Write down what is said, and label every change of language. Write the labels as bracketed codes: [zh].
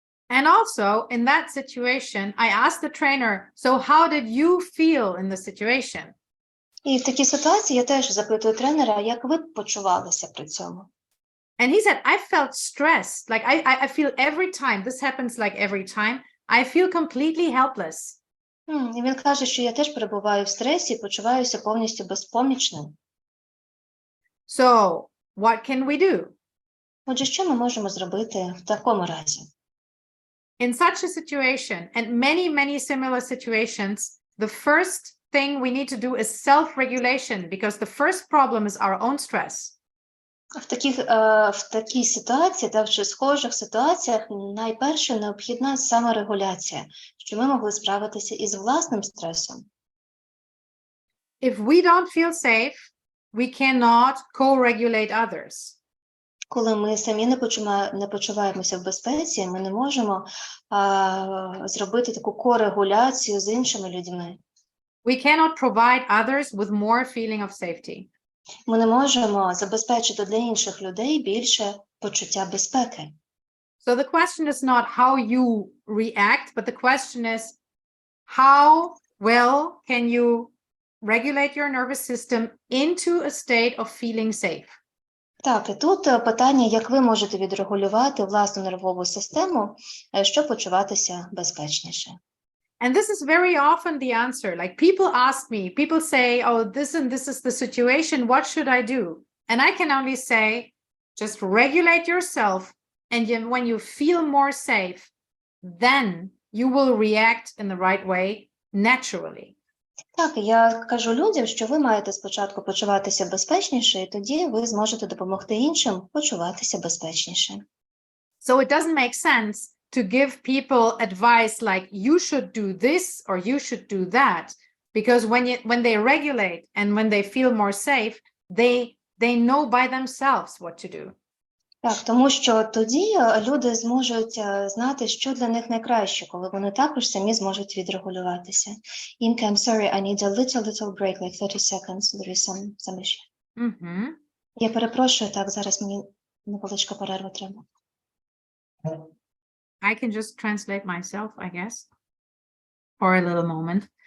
[en] And also in that situation, I asked the trainer, so how did you feel in the situation? [uk] І в такій ситуації я теж запитую тренера, як ви почувалися при цьому? [en] And he said, I felt stressed. Like I feel every time, this happens like every time, I feel completely helpless. [uk] І він каже, що я теж перебуваю в стресі і почуваюся повністю безпомічним. [en] So what can we do? [uk] Отже, що ми можемо зробити в такому разі? [en] In such a situation, and many similar situations, the first thing we need to do is self-regulation, because the first problem is our own stress. [uk] В такій ситуації, та в схожих ситуаціях, найперше необхідна саморегуляція, щоб ми могли справитися із власним стресом. [en] If we don't feel safe, we cannot co-regulate others. [uk] Коли ми самі не почуваємося в безпеці, ми не можемо зробити таку корегуляцію з іншими людьми. [en] We cannot provide others with more feeling of safety. [uk] Ми не можемо забезпечити для інших людей більше почуття безпеки. [en] So the question is not how you react, but the question is how well can you regulate your nervous system into a state of feeling safe. [uk] Так, і тут питання, як ви можете відрегулювати власну нервову систему, щоб почуватися безпечніше. [en] And this is very often the answer. Like people ask me, people say, oh, this and this is the situation. What should I do? And I can only say, just regulate yourself. And when you feel more safe, then you will react in the right way naturally. [uk] Так, я кажу людям, що ви маєте спочатку почуватися безпечніше, і тоді ви зможете допомогти іншим почуватися безпечніше. [en] So it doesn't make sense to give people advice like you should do this or you should do that, because when they regulate and when they feel more safe, they know by themselves what to do. [uk] Так, тому що тоді люди зможуть знати, що для них найкраще, коли вони також самі зможуть відрегулюватися. [en] Imke, I'm sorry, I need a little break, like 30 seconds. There is some issue. Mm-hmm. [uk] Я перепрошую, так, зараз мені невеличка перерва треба. [en] I can just translate myself, I guess, for a little moment.